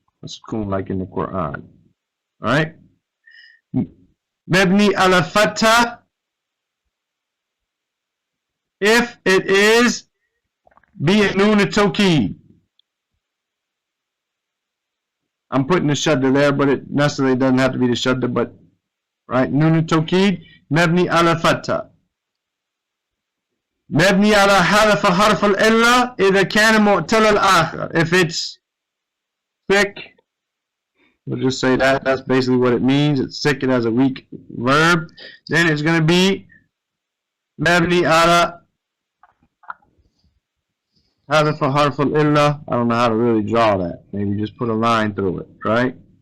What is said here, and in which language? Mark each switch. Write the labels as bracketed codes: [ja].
[en] A sukoon like in the Quran. Alright? Mabni ala fatha, if it is be a noon at-tawkid. I'm putting the shadda there, but it necessarily doesn't have to be the shadda, but right, noon at-tawkid. [ar] مبني على فتح مبني على حذف حرف العلة إذا كان معتل الآخر. [en] If it's thick, we'll just say that. That's basically what it means. It's thick. It has a weak verb. Then it's going to be [ar] مبني على حذف حرف العلة. [en] I don't know how to really draw that. Maybe just put a line through it, right?